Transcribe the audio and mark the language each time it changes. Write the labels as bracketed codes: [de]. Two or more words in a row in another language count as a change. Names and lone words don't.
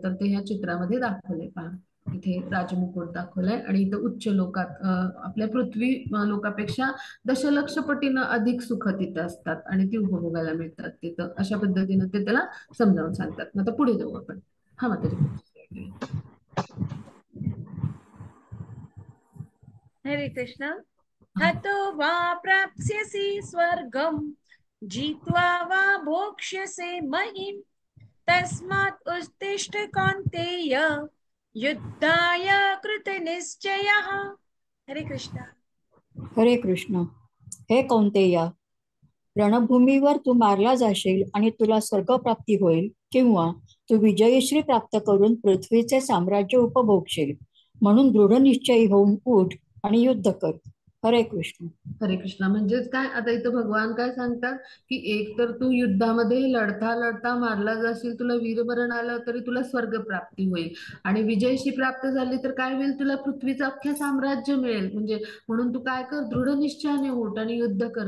[mr] तर ते ह्या चित्रामध्ये दाखवले. पहा इथे राजमुकुट दाखवलाय आणि इथं उच्च लोकात आपल्या पृथ्वी लोकापेक्षा दशलक्ष पटीनं अधिक सुख तिथं असतात आणि ती उपभोगायला मिळतात तिथं. अशा पद्धतीनं ते त्याला समजावून सांगतात. मग आता पुढे जाऊ आपण. हा मग त्याची पुढची slide. हरे कृष्ण. [sa] हतो वा प्राप्स्यसि स्वर्गं जित्वा वा भोक्ष्यसे महिं तस्मात् उत्तिष्ठ कौन्तेय युद्धाय कृतनिश्चयः. [mr] हरे कृष्ण. हरे कृष्ण. हे कौंतेया, रणभूमीवर तू मारला जाशील आणि तुला स्वर्गप्राप्ती होईल किंवा तू विजयश्री प्राप्त करून पृथ्वीचे साम्राज्य उपभोगशील. म्हणून दृढ निश्चयी होऊन उठ आणि युद्ध कर. हरे कृष्ण. हरे कृष्णा. म्हणजेच काय, आता इथं भगवान काय सांगतात की एक तर तू युद्धामध्ये लढता लढता मारला जाशील, तुला वीरमरण आलं तरी तुला स्वर्ग प्राप्ती होईल आणि विजयशी प्राप्त झाली तर काय होईल, तुला पृथ्वीचं अख्खे साम्राज्य मिळेल. म्हणजे म्हणून तू काय कर, दृढ निश्चयाने उठ आणि युद्ध कर.